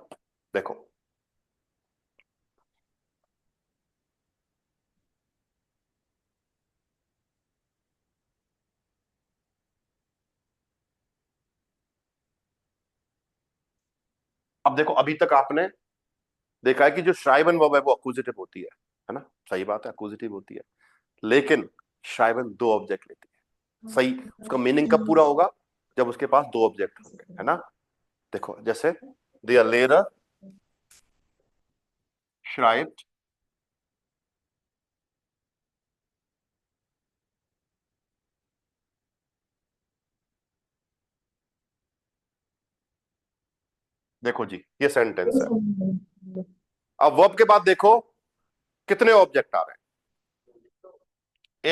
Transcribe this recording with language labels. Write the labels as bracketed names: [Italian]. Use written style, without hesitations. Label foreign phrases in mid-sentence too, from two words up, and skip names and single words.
[Hindi] देखो, अब देखो, अभी तक आपने देखा है कि जो श्राइवन वर्ब है वो अक्यूजेटिव होती है ना? सही बात है, अक्यूजेटिव होती है, लेकिन श्राइवन दो ऑब्जेक्ट लेती है। सही, उसका मीनिंग कब पूरा होगा? जब उसके पास दो ऑब्जेक्ट होंगे, है ना? देखो, जैसे [German] der Lehrer schreibt [Hindi] देखो जी, ये सेंटेंस है। अब वर्ब के बाद देखो कितने ऑब्जेक्ट आ रहे हैं।